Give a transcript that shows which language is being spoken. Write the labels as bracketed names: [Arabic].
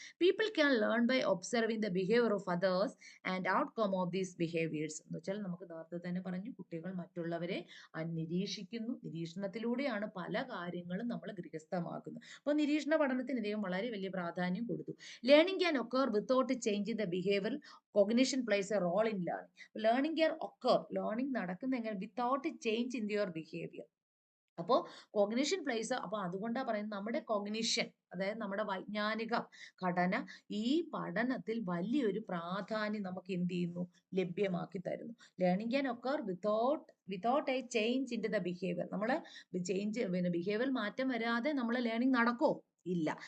[English] People can learn by observing the behaviour of others and outcome of these behaviours. [Malayalam] എന്ന് വെച്ചാൽ നമുക്ക് നേരത്തെ തന്നെ പറഞ്ഞു, കുട്ടികൾ മറ്റുള്ളവരെ നിരീക്ഷിക്കുന്നു, നിരീക്ഷണത്തിലൂടെയാണ് പല കാര്യങ്ങളും നമ്മൾ ഗൃഹസ്ഥമാക്കുന്നത്. അപ്പോൾ നിരീക്ഷണ പഠനത്തിന് ഇദ്ദേഹം വളരെ വലിയ പ്രാധാന്യം കൊടുത്തു. [English] Learning can occur without changing the behaviour Cognition plays a role in learning. Learning can occur. Learning [Malayalam] നടക്കുന്ന എങ്ങനെ [English] without a change in your behavior. [Malayalam] അപ്പോൾ കോഗ്നിഷൻ പ്ലേസ്, അപ്പോൾ അതുകൊണ്ടാണ് പറയുന്നത് നമ്മുടെ കോഗ്നിഷൻ, അതായത് നമ്മുടെ വൈജ്ഞാനിക ഘടന ഈ പഠനത്തിൽ വലിയൊരു പ്രാധാന്യം നമുക്ക് എന്ത് ചെയ്യുന്നു, ലഭ്യമാക്കി തരുന്നു. [English] Learning can occur without a change in to the behaviour. [Malayalam] നമ്മൾ ബിഹേവിയർ മാറ്റം വരാതെ നമ്മൾ ലേണിംഗ് നടക്കോ? ഇല്ല.